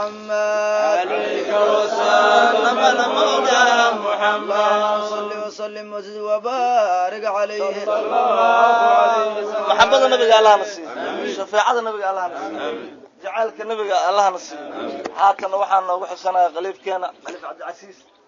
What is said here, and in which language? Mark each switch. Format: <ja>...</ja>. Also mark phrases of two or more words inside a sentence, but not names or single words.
<ar>عليك والسلام على مولانا محمد. اللهم صل وسلم وزد وبارك عليه. صلى الله عليه وسلم.</ar> <so>Maxabada nabiga Allah na siiyo. Amiin. Shafaacada nabiga Allah na siiyo. Amiin. Jacaylka nabiga Allah na siiyo. Amiin. Haatan waxaan noogu xusanayaa qaliibkeena, Qaliib Cabdicasiis.</so>